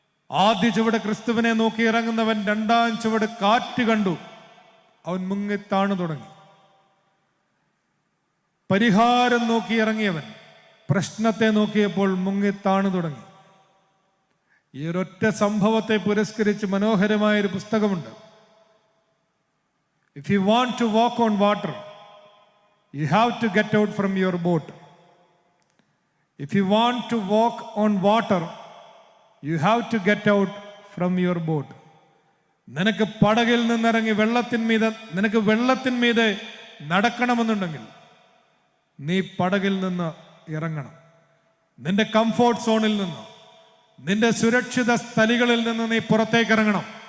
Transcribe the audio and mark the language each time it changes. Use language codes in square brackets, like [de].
[ml] ആദ്യ ചുവട് ക്രിസ്തുവിനെ നോക്കി ഇറങ്ങുന്നവൻ രണ്ടാം ചുവട് കാറ്റ് കണ്ടു, അവൻ മുങ്ങിത്താണു തുടങ്ങി. പരിഹാരം നോക്കി ഇറങ്ങിയവൻ പ്രശ്നത്തെ നോക്കിയപ്പോൾ മുങ്ങിത്താണു തുടങ്ങി. ഈ ഒരൊറ്റ സംഭവത്തെ പുരസ്കരിച്ച് മനോഹരമായൊരു പുസ്തകമുണ്ട്. [en] If you want to walk on water, you have to get out from your boat. If you want to walk on water, you have to get out from your boat. [ml] നിനക്ക് പടകിൽ നിന്നിറങ്ങി നിനക്ക് വെള്ളത്തിന്മീതെ നടക്കണമെന്നുണ്ടെങ്കിൽ നീ പടകിൽ നിന്ന് ഇറങ്ങണം. നിന്റെ കംഫോർട്ട് സോണിൽ നിന്ന്, നിന്റെ സുരക്ഷിത സ്ഥലികളിൽ നിന്ന് നീ പുറത്തേക്ക് ഇറങ്ങണം.